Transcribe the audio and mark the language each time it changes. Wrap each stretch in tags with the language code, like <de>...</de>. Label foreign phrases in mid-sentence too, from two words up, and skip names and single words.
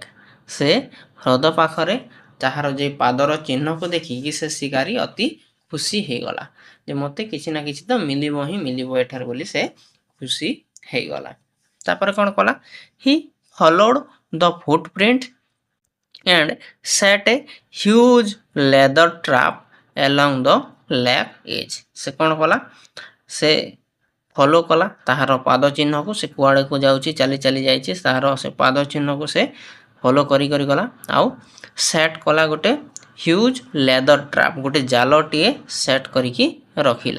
<or>ସେ ହ୍ରଦ ପାଖରେ ତାହାର ଯେ ପାଦର ଚିହ୍ନକୁ ଦେଖିକି ସେ ଶିକାରୀ ଅତି ଖୁସି ହେଇଗଲା ଯେ ମୋତେ କିଛି ନା କିଛି ତ ମିଳିବ ହିଁ ମିଳିବ ଏଠାରେ ବୋଲି ସେ ଖୁସି ହେଇଗଲା। ତାପରେ କ'ଣ କଲା?</or> <en>he followed the foot print and set a huge leather trap along the lake edge।</en> <or>ସେ କ'ଣ କଲା? ସେ ଫଲୋ କଲା ତାହାର ପାଦ ଚିହ୍ନକୁ। ସେ କୁଆଡ଼କୁ ଯାଉଛି ଚାଲି ଚାଲି ଯାଇଛି ତାହାର ସେ ପାଦ ଚିହ୍ନକୁ ସେ ଫଲୋ କରି ଗଲା। ଆଉ ସେଟ୍ କଲା ଗୋଟେ</or> <en>huge leather trap,</en> <or>ଗୋଟେ ଜାଲଟିଏ ସେଟ୍ କରିକି ରଖିଲା।</or>